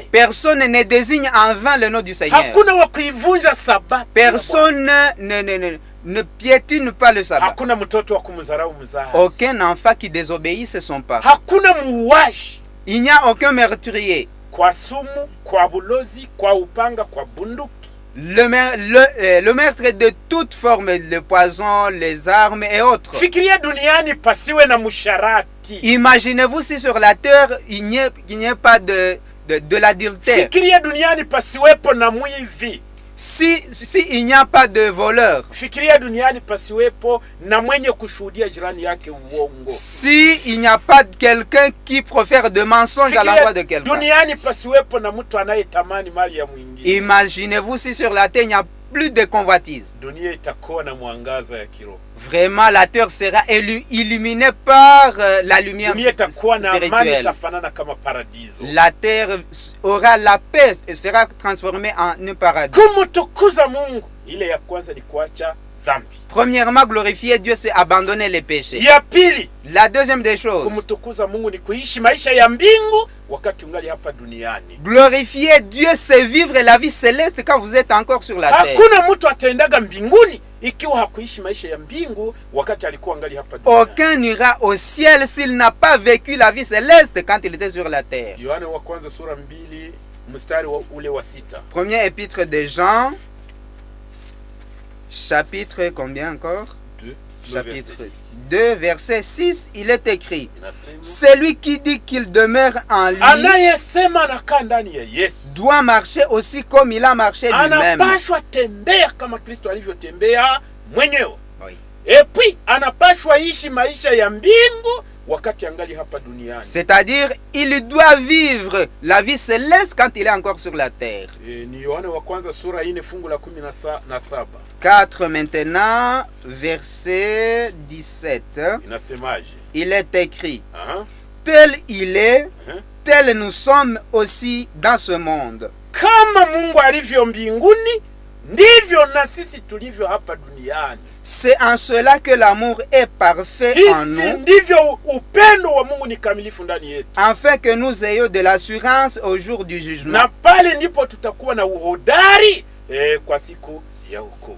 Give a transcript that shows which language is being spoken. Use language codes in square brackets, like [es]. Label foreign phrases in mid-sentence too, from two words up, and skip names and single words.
[fr] Personne ne désigne en vain le nom du Seigneur. [sw] Hakuna wakuivunja sabato. [fr] Personne ne piétine pas le sabbat. [sw] Hakuna mtoto wa kumdharau mzazi. [fr] Aucun enfant qui désobéisse son père. [sw] Hakuna muuaji. [fr] Il n'y a aucun meurtrier. [sw] Kwa sumu, kwa bulozi, kwa upanga, kwa bunduki. [fr] Le meurtre de toute forme, le poison, les armes et autres. [sw] Fikiria duniani pasiwe na musharati. [fr] Imaginez-vous si sur la terre il n'y ait pas de l'adultère. [sw] Fikiria duniani pasiwepo na mwivi. [fr] Si il n'y a pas de voleur. [sw] Fikiria duniani pasiwepo na mwenye kushuhudia jirani yake uongo. [fr] Si il n'y a pas quelqu'un qui profère de mensonges à l'endroit de quelqu'un. [sw] Duniani pasiwepo na mtu anayetamani mali ya mwingine. [fr] Imaginez-vous si sur la terre il n'y a plus de convoitise. [sw] Dunia itakuwa na mwangaza ya kiroho. [fr] Vraiment la terre sera illuminée par la lumière spirituelle. La terre aura la paix et sera transformée en un paradis. [sw] Kumutukuza Mungu, ile ya kwanza ni kuacha dhambi. [fr] Premièrement, glorifier Dieu, c'est abandonner les péchés. [sw] Ya pili, [fr] La deuxième des choses, [sw] kumtukuza Mungu ni kuishi maisha ya mbingu wakati ungali hapa duniani. [fr] glorifier Dieu, c'est vivre la vie céleste quand vous êtes encore sur la terre. [sw] Hakuna mtu ataendaga mbinguni ikiwa hakuishi maisha ya mbingu wakati alikuwa angali hapa duniani. [fr] Aucun n'ira au ciel s'il n'a pas vécu la vie céleste quand il était sur la terre. [sw] Yohane wa kwanza sura 2 mstari ule wa 6. [fr] Premier épître de Jean, chapitre combien encore? 2, Chapitre verset 6. 2, verset 6, il est écrit: [sw] Inasema, [fr] celui qui dit qu'il demeure en lui [sw] anayesema anakaa ndani ya Yesu [fr] doit marcher aussi comme il a marché lui-même. [sw] anapashwa tembea kama Kristo alivyotembea mwenyewe. [fr] Oui. [sw] Epi anapashwa ishi maisha ya mbingu wakati angali hapa duniani. [fr] C'est-à-dire, il doit vivre la vie céleste quand il est encore sur la terre. [sw] Ni Yohane wa kwanza sura 4 fungu la 17. [fr] 4 maintenant, verset 17. [sw] Inasemaje? [fr] Il est écrit: Aha. tel il est, Aha. tel nous sommes aussi dans ce monde. [sw] Kama Mungu alivyo mbinguni ndivyo na sisi tulivyo hapa duniani. [fr] C'est en cela que l'amour est parfait en [sw] Hivi [fr] nous, [sw] ndivyo upendo wa Mungu ni kamilifu ndani yetu. [fr] afin que nous ayons de l'assurance au jour du jugement. [sw] Na pale ndipo tutakuwa na uhodari kwa siku ya hukumu.